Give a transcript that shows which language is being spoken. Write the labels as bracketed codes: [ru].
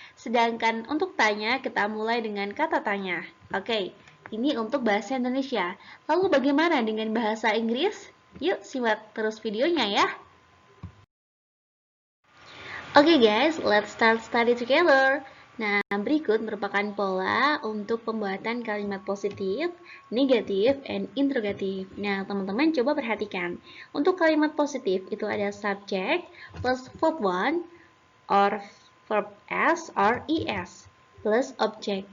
[id] Sedangkan untuk tanya, kita mulai dengan kata tanya. Oke, ini untuk bahasa Indonesia. Lalu bagaimana dengan bahasa Inggris? Yuk simak terus videonya ya. [en] Oke guys, let's start study together. [id] Nah, berikut merupakan pola untuk pembuatan kalimat positif, negatif, and interrogatif. Nah, teman-teman coba perhatikan. Untuk kalimat positif itu ada [en] subject plus verb 1 or verb s or es plus object.